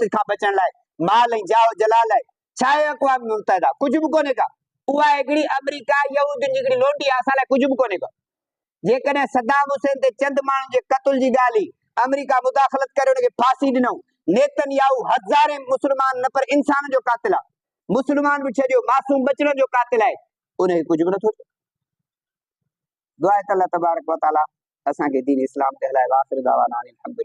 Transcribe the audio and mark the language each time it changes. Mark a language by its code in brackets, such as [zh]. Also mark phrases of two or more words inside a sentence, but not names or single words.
[sd] खां बचण लाइ माल ऐं जाओ जलाल लाइ छा आहे अक़वाम मुत्तहिदा कुझु बि कोन्हे का उहा हिकिड़ी अमेरिका यहूदियुनि जी हिकिड़ी लोंडी आहे असां लाइ कुझु बि कोन्हे का जेकॾहिं सद्दाम हुसैन ते चंद माण्हुनि जे क़त्ल जी ॻाल्हि हुई अमेरिका मुदाख़लत करे उनखे फांसी ॾिनऊं नेतनयाहू हज़ारे मुस्लमान न पर इंसान जो कातिल आहे मुस्लमान बि छॾियो मासूम बचड़नि जो कातिल आहे उनखे कुझु बि नथो थिए दुआ आहे त [ar] الله تبارك وتعالى [sd] असांखे दीन इस्लाम ते हलाए [ar] آخر دعوانا أن الحمد لله.